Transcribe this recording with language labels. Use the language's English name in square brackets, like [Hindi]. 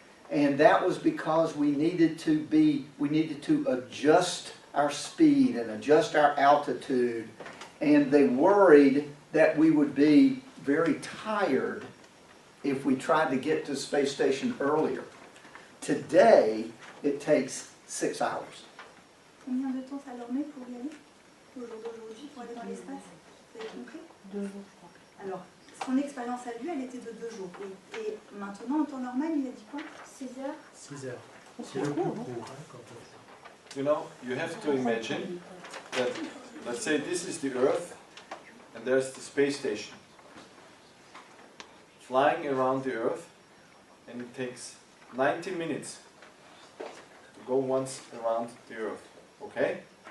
[English] And that was because we needed to adjust our speed and adjust our altitude. And they worried that we would be very tired if we tried to get to space station earlier. Today, it takes 6 hours. [French] Combien de temps ça leur met pour y aller au jour d'aujourd'hui, pour aller dans l'espace? Vous avez compris? 2 jours, je crois. Alors, son expérience à lui, elle était de 2 jours. Et maintenant, en temps normal, il a dit quoi? 6 heures. 6 heures. C'est le plus court hein, quand on fait. [English] You know, you have to imagine that, let's say this is the Earth, and there's the space station. Flying around the Earth, and it takes 90 minutes to go once around the Earth. Okay?